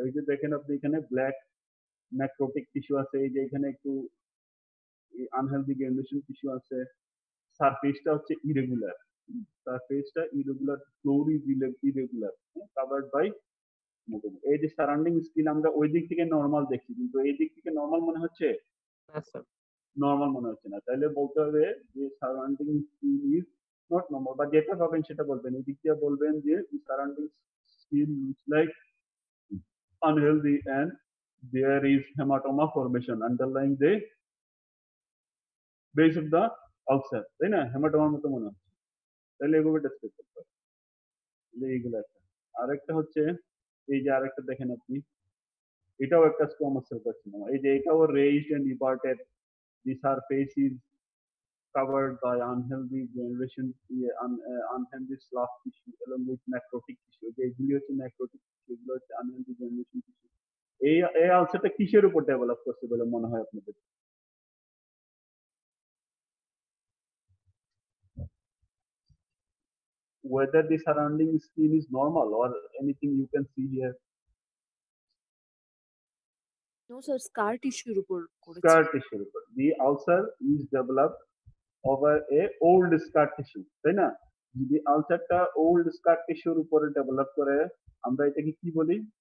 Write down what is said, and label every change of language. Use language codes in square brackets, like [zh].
[bn] ওই যে দেখেন আপনি এখানে ব্ল্যাক নেক্রোটিক টিস্যু আছে, এই যে এখানে একটু আনহেলদি গ্রানুলেশন টিস্যু আছে, সারফেসটা হচ্ছে irregular, সারফেসটা irregular, floor is irregular, covered by মোটামুটি। এই যে সারাউন্ডিং স্কিন আমরা ওই দিক থেকে নরমাল দেখি, কিন্তু এই দিক থেকে নরমাল মনে হচ্ছে? নরমাল মনে হচ্ছে না। তাহলে বলতে হবে যে [en] surrounding skin is not normal, [bn] বা যেটা পাবেন সেটা বলবেন। এই দিক দিয়ে বলবেন যে [en] surrounding skin looks like unhealthy and there is hematoma formation underlying the base of the ulcer, [bn] তাই না? হেমাটোমার মতো মনে হচ্ছে, তাহলে এভাবে ডেসক্রাইব করতে হবে। এইগুলো একটা। আরেকটা হচ্ছে এই যে আরেকটা দেখেন আপনি, এটাও একটা স্কোয়ামাস সেল কার্সিনোমা। এই যে এটাও [en] raised and everted, the surface is covered by unhealthy generation, unhealthy slough tissue along with necrotic tissue. [bn] যে এগুলি হচ্ছে necrotic tissue, এগুলো হচ্ছে [en] unhealthy generation tissue. [bn] এই আলসারটা কিসের উপর ডেভেলপ করছে বলে মনে হয় আপনাদের? [en] Whether the surrounding skin is normal or anything you can see here. [bn] No sir স্কার টিস্যুর উপর করেছি [en] scar tissue উপর the ulcer is developed over a old scar tissue [bn] তাই না যদি আলসারটা ওল্ড scar tissue এর উপরে ডেভেলপ করে আমরা এটাকে কি বলি